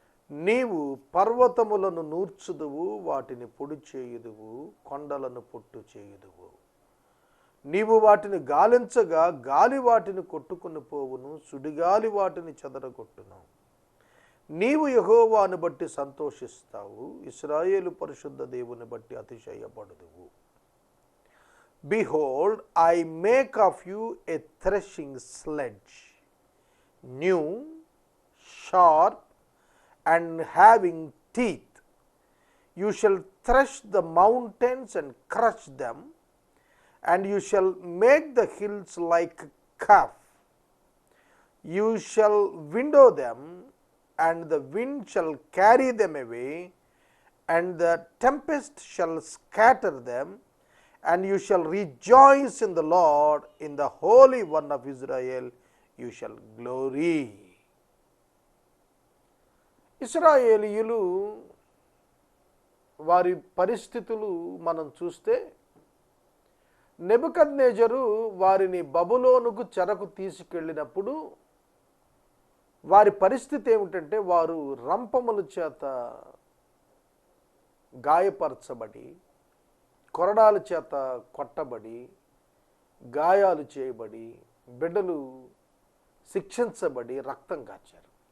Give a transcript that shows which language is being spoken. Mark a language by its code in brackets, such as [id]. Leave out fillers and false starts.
[te] నీవు పర్వతములను నూర్చుదువు, వాటిని పొడి చేయుదువు, కొండలను పొట్టు చేయుదువు. నీవు వాటిని గాలించగా గాలి వాటిని కొట్టుకుని పోవును, సుడిగాలి వాటిని చెదరగొట్టును. నీవు యెహోవాను బట్టి సంతోషిస్తావు, ఇశ్రాయేలు పరిశుద్ధ దేవుని బట్టి అతిశయపడుదువు. [en] Behold, I make of you a threshing sledge, new, sharp, and having teeth. You shall thresh the mountains and crush them, and you shall make the hills like chaff. You shall winnow them, and the wind shall carry them away, and the tempest shall scatter them. And you shall rejoice in the Lord, in the Holy One of Israel you shall glory. [te] ఇశ్రాయేలీయులు వారి పరిస్థితులు మనం చూస్తే, నెబుకద్నెజరు వారిని బబులోనుకు చెరకు తీసుకెళ్ళినప్పుడు వారి పరిస్థితి ఏమిటంటే, వారు రంపముల చేత గాయపరచబడి, కొరడాల చేత కొట్టబడి, గాయాలు చేయబడి, బిడ్డలు శిక్షించబడి రక్తం కార్చారు.